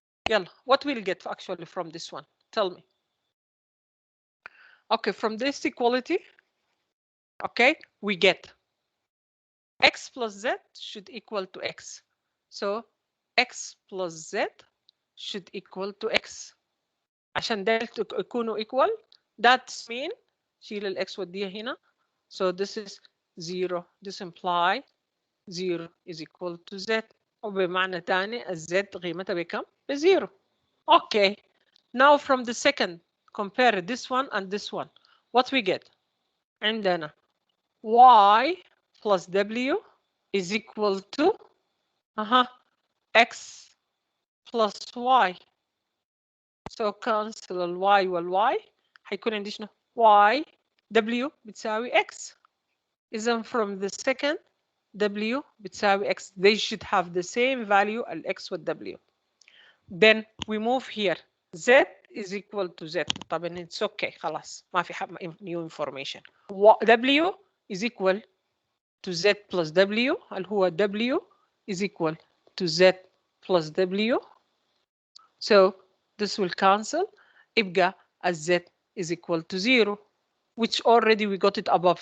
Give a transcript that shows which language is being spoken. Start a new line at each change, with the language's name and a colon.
Arabic: يلا,
English: what we'll get actually from this one? Tell me. Okay, from this equality, okay, we get X plus Z should equal to X. So X plus Z should equal to X.
Arabic: عشان ده يكونوا
English: equal, that's mean
Arabic: شيل ال X وديها هنا.
English: So this is 0. This imply 0 is equal to Z.
Arabic: وبمعنى تاني الZ قيمتها بكم؟ ب0.
English: Okay. Now from the second, compare this one and this one. What we get?
Arabic: عندنا
English: Y plus W is equal to X plus Y. So cancel ال Y وال Y.
Arabic: هيكون عندي شنو؟ Y W بتساوي X. إذا
English: from the second W
Arabic: بتساوي
English: X. They should have the same value ال X وال W. Then we move here. Z is equal to Z.
Arabic: طبعا
English: it's okay.
Arabic: خلاص ما في
English: new information. W is equal to Z plus W
Arabic: اللي هو
English: W is equal to Z plus W. So this will cancel. يبقى Z is equal to 0, which already we got it above.